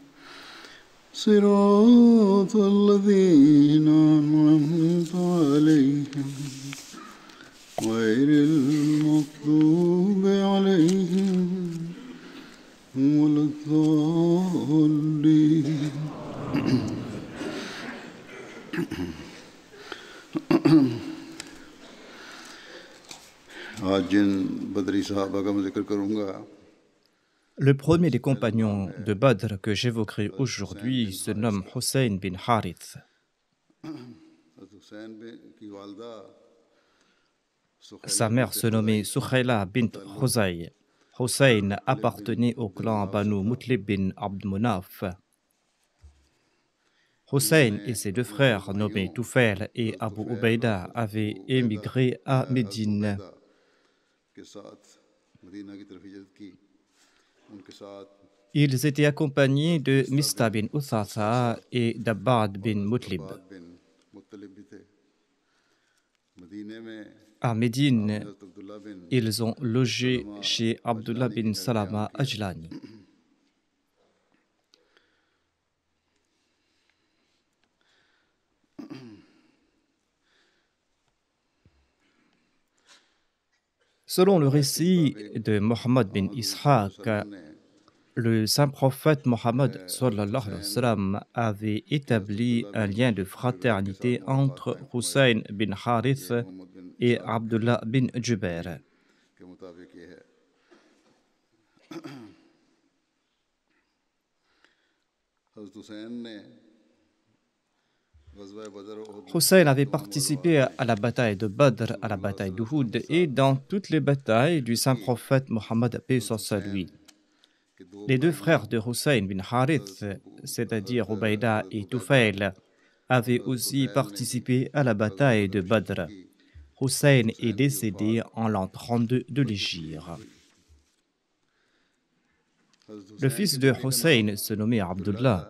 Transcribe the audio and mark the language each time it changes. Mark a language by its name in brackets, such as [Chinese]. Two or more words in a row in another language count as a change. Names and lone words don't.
[Arabic] صراط الذين أنعمت عليهم غير المغضوب عليهم ولا الضالين. [Urdu] آج جن بدری صحابہ کا میں ذکر کروں گا, [French] Le premier des compagnons de Badr que j'évoquerai aujourd'hui se nomme Hussein bin Harith. [Urdu] حسین کی والدہ [French] Sa mère se nommait Sukhayla bint Khuzay. Hussein appartenait au clan Banu Mutlib bin Abd Munaf. Hussein et ses deux frères nommés Toufail et Abu Ubaïda avaient émigré à Médine. [Urdu] کے ساتھ مدینہ کی طرف ہجرت کی. ان کے ساتھ [French] Ils étaient accompagnés de Mista bin Uthatha et d'Abbad bin Mutlib. [Urdu] باد بن مطلب بھی تھے۔ مدینے میں [French] À Médine, [Urdu] حضرت عبداللہ بن [French] ils ont logé chez Abdullah bin Salama Ajlani. Selon le récit de Mohammed bin Ishaq, le saint prophète Mohammed [Arabic] صلى الله عليه وسلم [French] avait établi un lien de fraternité entre Hussein bin Harith et Abdullah bin Jubair. [Urdu] کے مطابق یہ ہے. حضرت حسین نے غزوہ بدر اور احد [French] Hussein avait participé à la bataille de Badr, à la bataille d'Uhud et dans toutes les batailles du saint prophète Mohammed paix soit sur lui. [Urdu] کے دو [French] Les deux frères de Hussein bin Harith, c'est-à-dire Ubaïda et Toufail, avaient aussi participé à la bataille de Badr. Hussein est décédé en l'an 32 de l'Hégire. Le fils de Hussein se nommait Abdullah.